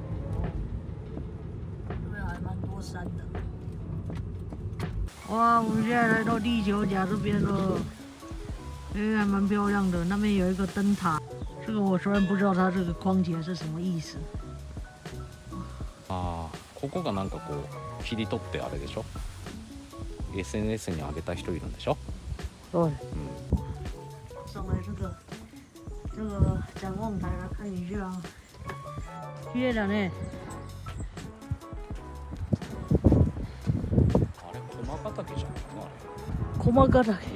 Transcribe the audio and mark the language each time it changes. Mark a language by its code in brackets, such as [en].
[zh] 哦，这边还蛮多山的。哇，我们现在来到地球甲这边了，还蛮漂亮的。那边有一个灯塔。这个我虽然不知道它这个框节是什么意思。 [ja] ああ、ここがなんかこう切り取ってあれでしょ。SNS に上げた人いるんでしょ。 [zh] 对。上来这个展望台来看一下， [ja] 綺麗だね。あれ駒ヶ岳じゃないかな。駒ヶ岳。